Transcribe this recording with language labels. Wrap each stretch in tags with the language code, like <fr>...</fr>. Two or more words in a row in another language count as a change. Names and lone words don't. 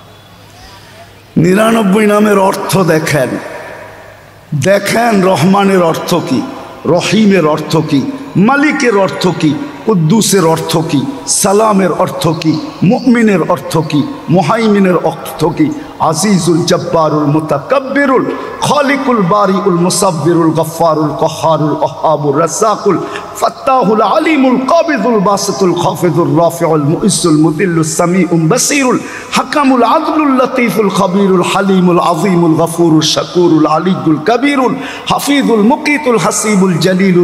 <bn>99 নামের অর্থ দেখেন, দেখেন রহমানের অর্থ কি, রহিমের অর্থ কি, মালিকের অর্থ কি, কুদ্দুসের অর্থ কি, সালামের অর্থ কি, মুমিনের অর্থ কি, মুহাইমিনের অর্থ কি।</bn> <ar>العزيز الجبار المتكبر الخالق البارئ المصور الغفار القهار الوهاب الرزاق الفتاح العليم القابض الباسط الخافض الرافع المعز المذل السميع البصير الحكم العدل اللطيف الخبير الحليم العظيم الغفور الشكور العلي الكبير الحفيظ المقيت الحسيب الجليل</ar>